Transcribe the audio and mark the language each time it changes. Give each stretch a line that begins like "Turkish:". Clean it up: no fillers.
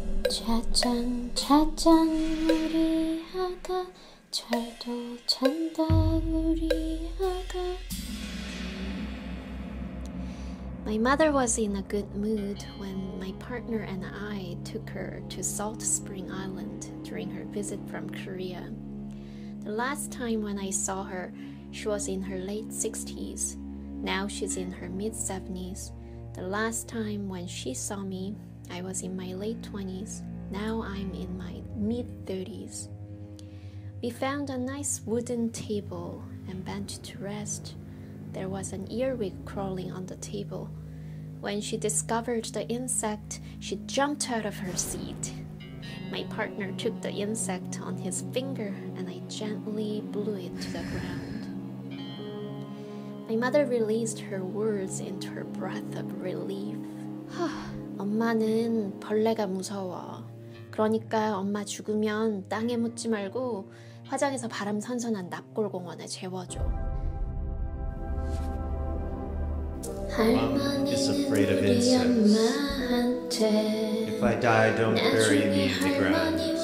Korean: 짜잔 짜잔 우리 아가 잘도 잔다 우리 아가.
English: My mother was in a good mood when my partner and I took her to Salt Spring Island during her visit from Korea. The last time when I saw her, she was in her late 60s. Now she's in her mid-70s. The last time when she saw me, I was in my late 20s. Now I'm in my mid-30s. We found a nice wooden table and bench to rest. There was an earwig crawling on the table. When she discovered the insect, she jumped out of her seat. My partner took the insect on his finger and I gently blew it to the ground. My mother released her words into her breath of relief.
Korean: 엄마는 벌레가 무서워. 그러니까 엄마 죽으면 땅에 묻지 말고 화장에서 바람 선선한 납골공원에 재워줘.
English: Mom is afraid of insects. If I die, don't bury me in the ground.